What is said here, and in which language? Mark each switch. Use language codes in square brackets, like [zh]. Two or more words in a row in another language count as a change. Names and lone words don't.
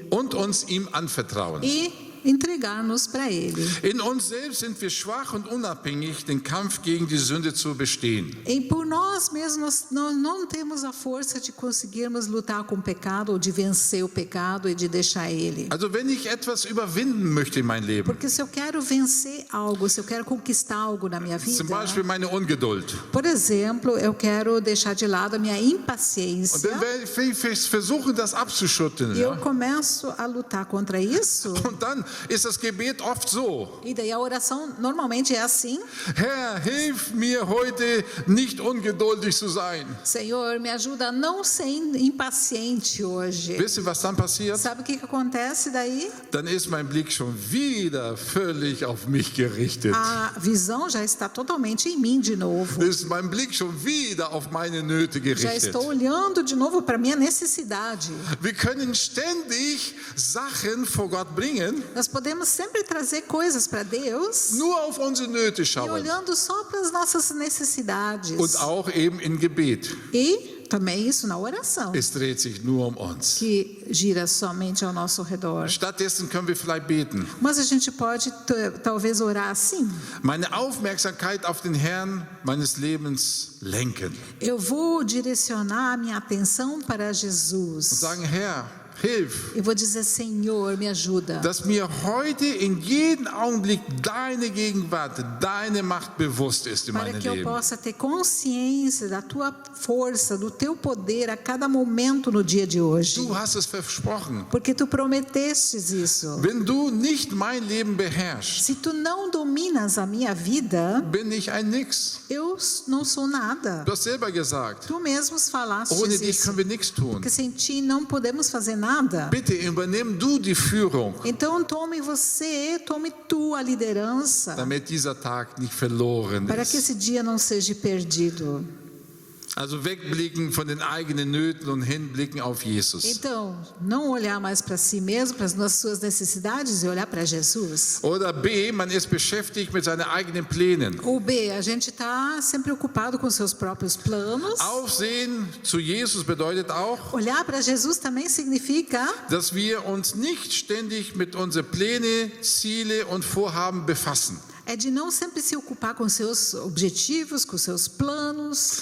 [de] und uns ihm anvertrauen. [pt] e entregar-nos para ele. [de] In uns selbst sind wir schwach und unabhängig, den Kampf gegen die Sünde zu bestehen. [pt] E por nós mesmos nós não temos a força de conseguirmos lutar com o pecado ou de vencer o pecado e de deixar ele. [de] Also wenn ich etwas überwinden möchte in mein Leben, [pt] Porque se eu quero vencer algo, se eu quero conquistar algo na minha vida, [de] zum Beispiel meine Ungeduld, [pt] por exemplo, eu quero deixar de lado a minha [de] und [pt] impaciência [de] dann werde ich versuchen, das abzuschütteln. [pt] e eu [de] Ja? [pt] começo a lutar contra isso. [de] Und dann ist das Gebet oft so: [pt] E daí a oração normalmente é assim: [de] Herr, hilf mir heute nicht ungeduldig zu sein. [pt] Senhor, me ajuda a não ser impaciente hoje. [de] Wisst ihr, was dann passiert? [pt] Sabe o que acontece daí? [de] Dann ist mein Blick schon wieder völlig auf mich gerichtet. [pt] A visão já está totalmente em mim de novo. [de] Ist mein Blick schon wieder auf meine Nöte [pt] Já [de] gerichtet. [pt] estou olhando de novo para a minha necessidade. [de] Wir können ständig Sachen vor Gott bringen, [pt] Nós podemos sempre trazer coisas para Deus [de] nur auf unsere Nöte [pt] e [de] schauen [pt] olhando só para as nossas necessidades. [de] und auch eben in Gebet. [pt] E também isso na oração, [de] Es dreht sich nur um uns. [pt] que gira somente ao nosso redor. [de] Stattdessen können wir vielleicht beten. [pt] Mas a gente pode talvez orar assim. [de] Meine Aufmerksamkeit auf den Herrn meines Lebens lenken. [pt] Eu vou direcionar a minha atenção para [de] Und [pt] Jesus. [de] sagen, Herr, hilf, [pt] Eu vou dizer, Senhor, me ajuda. [de] dass mir heute in jedem Augenblick deine Gegenwart, deine Macht bewusst ist in [pt] Para [de] meinem [pt] que eu [de] Leben. [pt] possa ter consciência da tua força, do teu poder a cada momento no dia de hoje. [de] Du hast es versprochen. [pt] Porque tu prometestes isso. [de] Wenn du nicht mein Leben beherrschst, [pt] Se tu não dominas a minha vida, [de] bin ich ein Nix. [pt] eu não sou nada. [de] Du hast selber gesagt, [pt] Tu mesmos falastes [de] ohne dich [pt] isso. [de] können wir nichts tun. [pt] Porque sem ti não podemos fazer nada. [de] Bitte übernimm du die Führung, [pt] Então tome tu a liderança, [de] damit dieser Tag nicht verloren [pt] para que [de] ist. [pt] esse dia não seja perdido. [de] Also wegblicken von den eigenen Nöten und hinblicken auf Jesus. [pt] Então, não olhar mais para si mesmo, para as suas necessidades e olhar para Jesus. [de] Oder B, man ist beschäftigt mit seinen eigenen Plänen. [pt] Ou B, a gente está sempre ocupado com seus próprios planos. [de] Aufsehen zu Jesus bedeutet auch, [pt] Olhar para Jesus também significa [de] dass wir uns nicht ständig mit unseren Pläne, Ziele und Vorhaben befassen. [pt] é de não sempre se ocupar com seus objetivos, com seus planos.